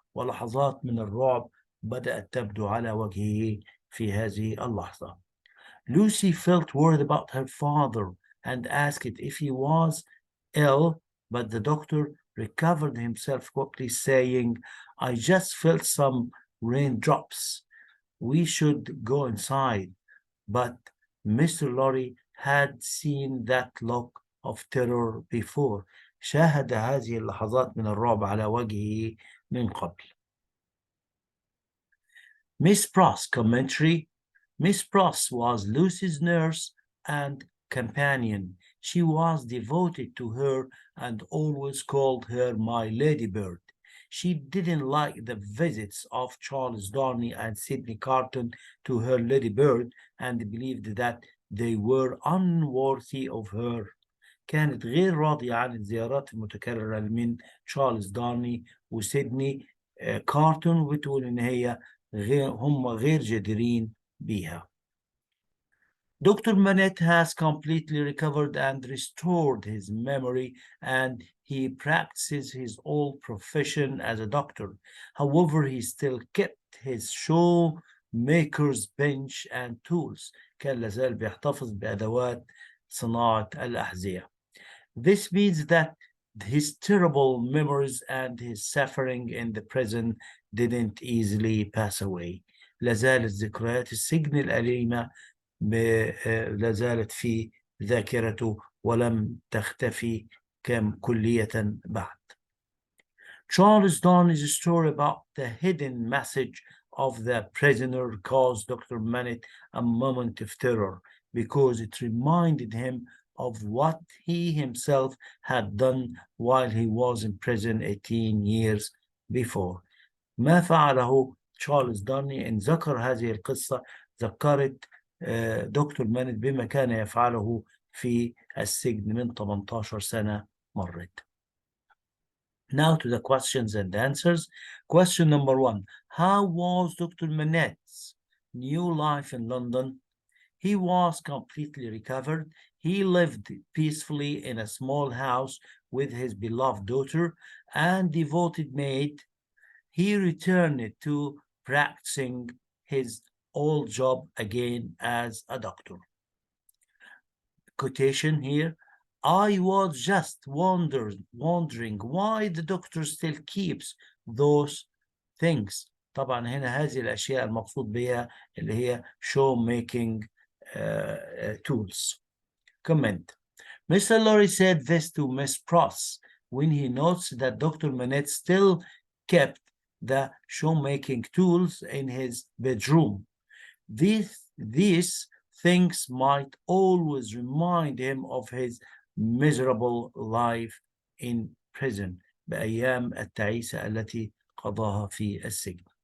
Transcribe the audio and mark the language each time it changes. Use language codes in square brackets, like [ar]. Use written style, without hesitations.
[ar] ولحظات من الرعب بدأت تبدو على وجهه في هذه اللحظة. [en] Lucy felt worried about her father and asked if he was ill, but the doctor recovered himself quickly, saying, I just felt some raindrops. We should go inside. But Mr. Lorry had seen that look of terror before. [ar] شاهد هذه اللحظات من الرعب على وجهه من قبل. [en] Miss Pross commentary. Miss Pross was Lucy's nurse and companion. She was devoted to her and always called her my ladybird. She didn't like the visits of Charles Darnley and Sidney Carton to her ladybird and believed that they were unworthy of her. [ar] كانت غير راضية عن الزيارات المتكررة من تشارلز دارني وسيدني كارتون وبتقول إن هي هم غير جديرين بيها. [en] Dr. Manette has completely recovered and restored his memory, and he practices his old profession as a doctor. However, he still kept his shoemaker's bench and tools. [ar] كان لازال بيحتفظ بأدوات صناعة الأحذية. [en] This means that his terrible memories and his suffering in the prison didn't easily pass away. [ar] لازالت ذكريات السجن الأليمة لازالت في ذاكرته ولم تختفي كلية بعد. [en] Charles Darnley's story about the hidden message of the prisoner caused Dr. Manette a moment of terror because it reminded him of what he himself had done while he was in prison 18 years before. [ar] ما فعله تشارلز دارني إن ذكر هذه القصة ذكرت دكتور مانت بما كان يفعله في السجن من 18 سنة مرت. [en] Now to the questions and answers. Question number 1. How was Dr. Manette's new life in London? He was completely recovered. He lived peacefully in a small house with his beloved daughter and devoted maid. He returned to practicing his old job again as a doctor. Quotation here. I was just wondering why the doctor still keeps those things. [ar] طبعا هنا هذه الأشياء المقصود بها اللي هي [en] show making tools. Comment. Mr. Lorry said this to Miss Pross when he notes that Dr. Manette still kept the show-making tools in his bedroom. These things might always remind him of his miserable life in prison [ar] بأيام التعيسة التي قضاها في السجن.